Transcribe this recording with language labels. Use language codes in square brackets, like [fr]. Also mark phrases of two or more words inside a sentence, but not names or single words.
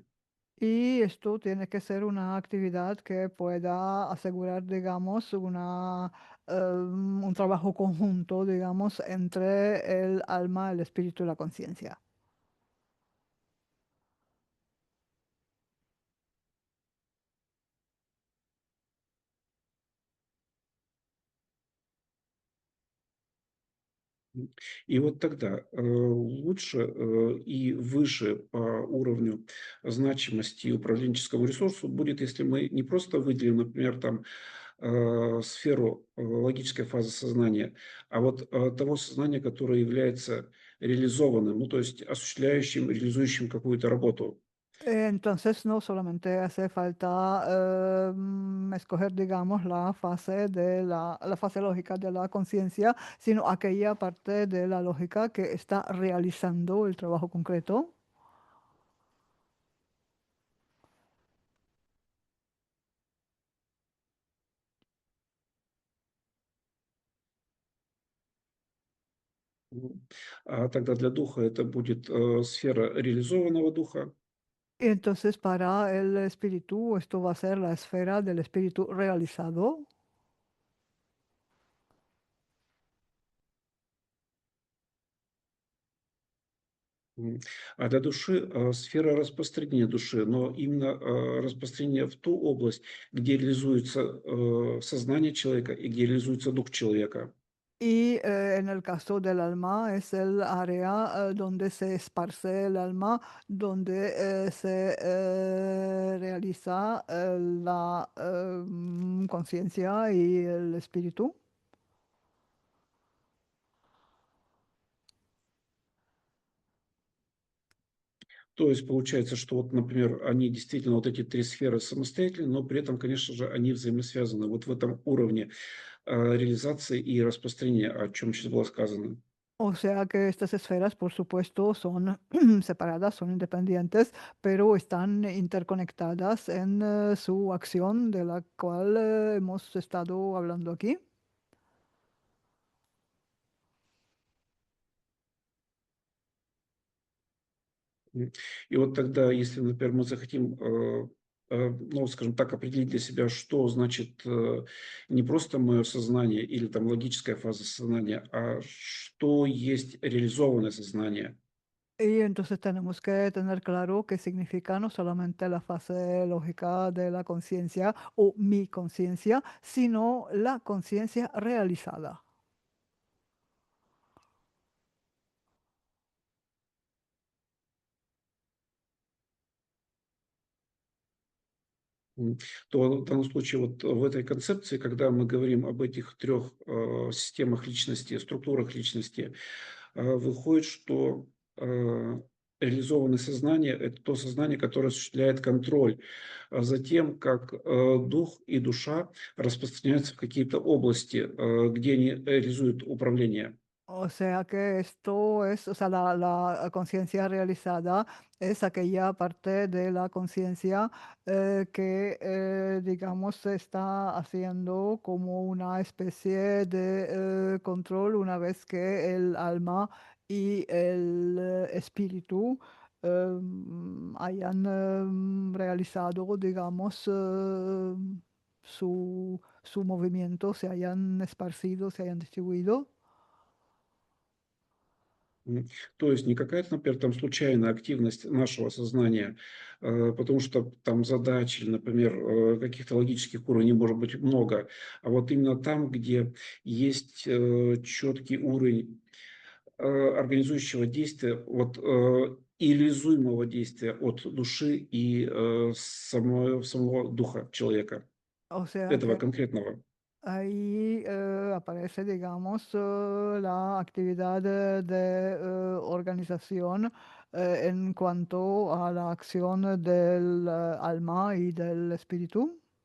[es] Y esto tiene que ser una actividad que pueda asegurar, digamos, un trabajo conjunto, digamos, entre el alma, el espíritu y la conciencia. [ru] И вот тогда лучше и выше по уровню значимости управленческого ресурса будет, если мы не просто выделим, например, там сферу логической фазы сознания, а вот того сознания, которое является реализованным, ну, то есть осуществляющим, реализующим какую-то работу. [es] Entonces, no solamente hace falta escoger, digamos, la fase la fase lógica de la conciencia, sino aquella parte de la lógica que está realizando el trabajo concreto. [ru] А тогда для духа это будет сфера реализованного духа. [es] Y entonces, para el espíritu, esto va a ser la esfera del espíritu realizado. [ru] А для души сфера распространения души, но именно распространение в ту область, где реализуется сознание человека и где реализуется дух человека. [es] Y en el caso del alma es el área donde se esparce el alma, donde se realiza la conciencia y el espíritu. [ru] То есть получается, что вот, например, они действительно, вот эти три сферы самостоятельны, но при этом, конечно же, они взаимосвязаны. Вот в этом уровне реализации и распространения, о чем сейчас было сказано. [es] O sea que estas esferas, por supuesto, son separadas, son independientes, pero están interconectadas en su acción de la cual hemos estado hablando aquí. [ru] И вот тогда, если, например, мы захотим, ну, скажем так, определить для себя, что значит не просто мое сознание или там логическая фаза сознания, а что есть реализованное сознание. [es] Y entonces tenemos que tener claro qué significa no solamente la fase lógica de la conciencia o mi conciencia, sino la conciencia realizada. [ru] М, То в данном случае вот в этой концепции, когда мы говорим об этих трех системах личности, структурах личности, выходит, что реализованное сознание – это то сознание, которое осуществляет контроль за тем, как дух и душа распространяются в какие-то области, где они реализуют управление. [es] O sea que esto es, o sea, la conciencia realizada es aquella parte de la conciencia que, digamos, se está haciendo como una especie de control una vez que el alma y el espíritu hayan realizado, digamos, su movimiento, se hayan esparcido, se hayan distribuido. [ru] М, То есть не какая-то, например, там случайная активность нашего сознания, потому что там задач или, например, каких-то логических уровней может быть много, а вот именно там, где есть четкий уровень организующего действия, вот и реализуемого действия от души и самого духа человека, [es] O sea [ru] этого [es] que [ru] конкретного. [es] ahí aparece, digamos, la actividad de organización en cuanto a la acción del alma y del espíritu.